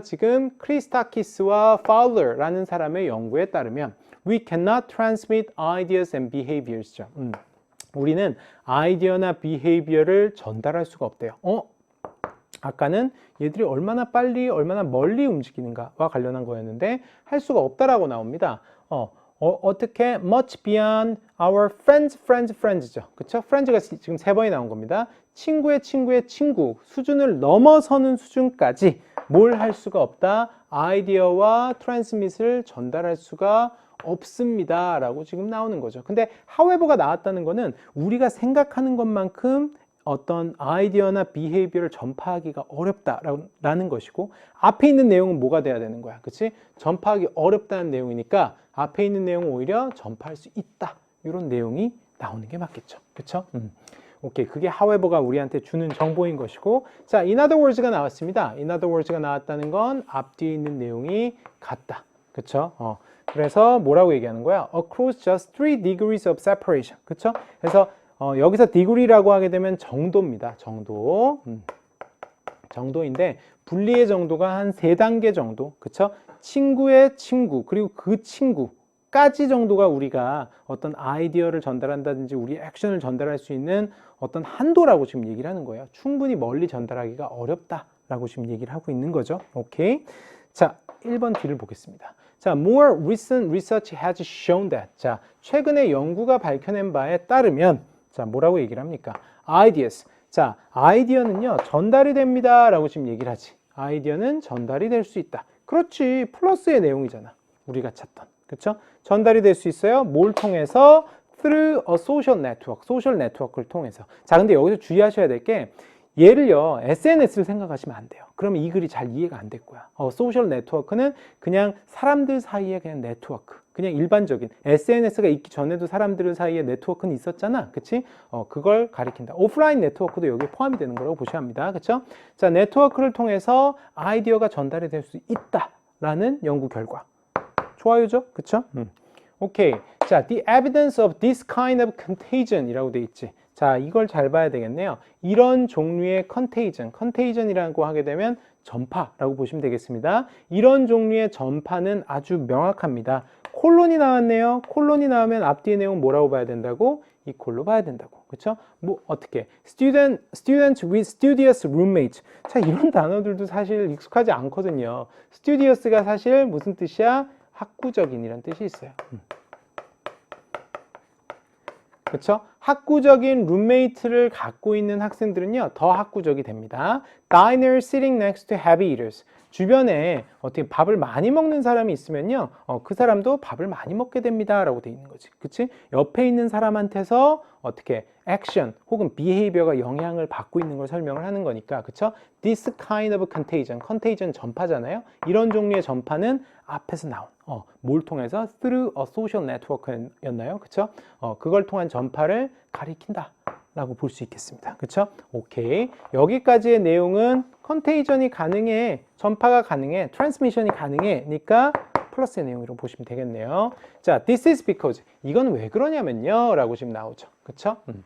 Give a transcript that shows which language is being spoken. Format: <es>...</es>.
<ko>지금 크리스타키스와 파울러라는 사람의 연구에 따르면</ko> <en>We cannot transmit ideas and behaviors.</en> <ko>우리는 아이디어나 behavior를 전달할 수가 없대요. 아까는 얘들이 얼마나 빨리, 얼마나 멀리 움직이는가와 관련한 거였는데 할 수가 없다라고 나옵니다. 어떻게</ko> <en>much beyond our friends죠.</en> <ko>그쵸? friends가 지금 3번이 나온 겁니다. 친구의 친구의 친구 수준을 넘어서는 수준까지 뭘 할 수가 없다? 아이디어와 트랜스밋을 전달할 수가 없습니다 라고 지금 나오는 거죠. 근데 however가 나왔다는 거는 우리가 생각하는 것만큼 어떤 아이디어나 비헤이비어를 전파하기가 어렵다라는 것이고, 앞에 있는 내용은 뭐가 돼야 되는 거야? 그치? 전파하기 어렵다는 내용이니까 앞에 있는 내용은 오히려 전파할 수 있다, 이런 내용이 나오는 게 맞겠죠. 그쵸? 오케이, 그게 however가 우리한테 주는 정보인 것이고, 자, in other words가 나왔습니다. in other words가 나왔다는 건 앞뒤에 있는 내용이 같다. 그쵸? 그래서 뭐라고 얘기하는 거야?</ko> <en>Across just 3 degrees of separation.</en> <ko>그쵸? 그래서 여기서 degree라고 하게 되면 정도입니다. 정도. 정도인데 분리의 정도가 한 3단계 정도. 그쵸? 친구의 친구 그리고 그 친구까지 정도가 우리가 어떤 아이디어를 전달한다든지 우리 액션을 전달할 수 있는 어떤 한도라고 지금 얘기를 하는 거예요. 충분히 멀리 전달하기가 어렵다라고 지금 얘기를 하고 있는 거죠. 오케이. 자, 1번 뒤를 보겠습니다.</ko> <en>자, more recent research has shown that.</en> <ko>자, 최근에 연구가 밝혀낸 바에 따르면, 자, 뭐라고 얘기를 합니까?</ko> <en>ideas.</en> <ko>자, 아이디어는요, 전달이 됩니다 라고 지금 얘기를 하지. 아이디어는 전달이 될 수 있다. 그렇지, 플러스의 내용이잖아. 우리가 찾던. 그쵸? 전달이 될 수 있어요. 뭘 통해서?</ko> <en>through a social network.</en> <ko>소셜 네트워크를 통해서. 자, 근데 여기서 주의하셔야 될 게, 얘를요, SNS를 생각하시면 안 돼요. 그러면 이 글이 잘 이해가 안 될 거야. 소셜 네트워크는 그냥 사람들 사이에 그냥 네트워크. 그냥 일반적인 SNS가 있기 전에도 사람들 사이에 네트워크는 있었잖아. 그치? 그걸 가리킨다. 오프라인 네트워크도 여기에 포함이 되는 거라고 보셔야 합니다. 그쵸? 자, 네트워크를 통해서 아이디어가 전달이 될 수 있다라는 연구 결과. 좋아요죠? 그쵸? 오케이.</ko> <en>자, the evidence of this kind of contagion</en> <ko>이라고 돼 있지. 자, 이걸 잘 봐야 되겠네요. 이런 종류의 contagion이라고 하게 되면 전파라고 보시면 되겠습니다. 이런 종류의 전파는 아주 명확합니다. 콜론이 나왔네요. 콜론이 나오면 앞뒤의 내용 뭐라고 봐야 된다고? 이콜로 봐야 된다고. 그쵸? 뭐 어떻게?</ko> <en>student with studious roommates.</en> <ko>자, 이런 단어들도 사실 익숙하지 않거든요. studious가 사실 무슨 뜻이야? 학구적인 이란 뜻이 있어요. 그쵸? 학구적인 룸메이트를 갖고 있는 학생들은요, 더 학구적이 됩니다.</ko> <en>Diners sitting next to heavy eaters.</en> <ko>주변에 어떻게 밥을 많이 먹는 사람이 있으면요, 그 사람도 밥을 많이 먹게 됩니다. 라고 돼 있는 거지. 그치? 옆에 있는 사람한테서 어떻게 액션 혹은 behavior가 영향을 받고 있는 걸 설명을 하는 거니까. 그쵸?</ko> <en>This kind of contagion.</en> <ko>contagion 전파잖아요. 이런 종류의 전파는 앞에서 나온, 뭘 통해서?</ko> <en>through a social network</en> <ko>였나요? 그쵸? 그걸 통한 전파를 가리킨다. 라고 볼 수 있겠습니다. 그쵸? 오케이. 여기까지의 내용은 컨테이전이 가능해, 전파가 가능해, 트랜스미션이 가능해, 니까 플러스의 내용이라고 보시면 되겠네요. 자,</ko> <en>this is because.</en> <ko>이건 왜 그러냐면요. 라고 지금 나오죠. 그쵸?</ko>